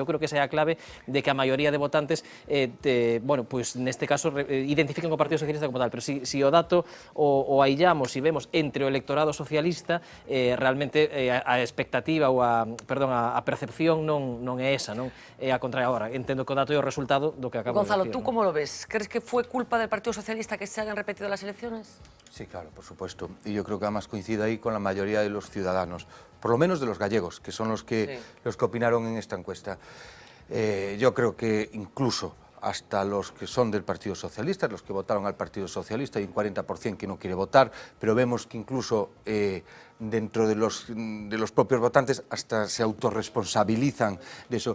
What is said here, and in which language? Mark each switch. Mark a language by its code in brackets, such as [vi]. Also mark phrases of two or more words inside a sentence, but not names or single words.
[gl] Eu creo que esa é a clave de que a maioría de votantes, neste caso, identifiquen o Partido Socialista como tal, pero se o dato o aillamos e vemos entre o electorado socialista, realmente a expectativa ou a percepción non é esa, non é a contraria. Agora, entendo que o dato é o resultado do que acabo de decir. [es] Gonzalo, ¿tú cómo lo ves? ¿Crees que fue culpa del Partido Socialista que se hayan repetido las elecciones? Sí, claro, por supuesto. Y yo creo que además coincide ahí con la mayoría de los ciudadanos, por lo menos de los gallegos, que son los que opinaron en esta encuesta. Yo creo que incluso hasta los que son del Partido Socialista, los que votaron al Partido Socialista, hay un 40% que no quiere votar, pero vemos que incluso dentro de los propios votantes hasta se autorresponsabilizan de eso.